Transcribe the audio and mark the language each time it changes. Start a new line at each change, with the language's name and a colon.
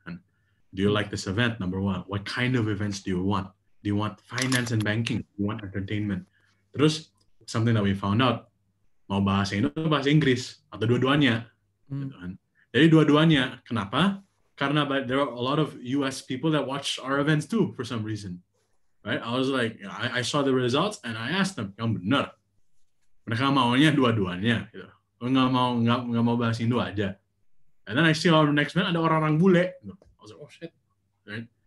English: And do you like this event? Number one, what kind of events do you want? Do you want finance and banking? Do you want entertainment?
Indonesian: Terus
English: something that we found out,
Indonesian: mau bahasa Indo atau bahasa Inggris atau dua-duanya. Gitu kan. Jadi dua-duanya. Kenapa?
English: Karena there are a lot of US people that watch our events too for some reason, right? I was like, I saw the results and I asked them,
Indonesian: yang benar, mereka maunya dua-duanya, gitu. Nggak mau bahas Indo aja.
English: And then I see our next event
Indonesian: ada orang-orang bule,
English: I was like, oh shit, right?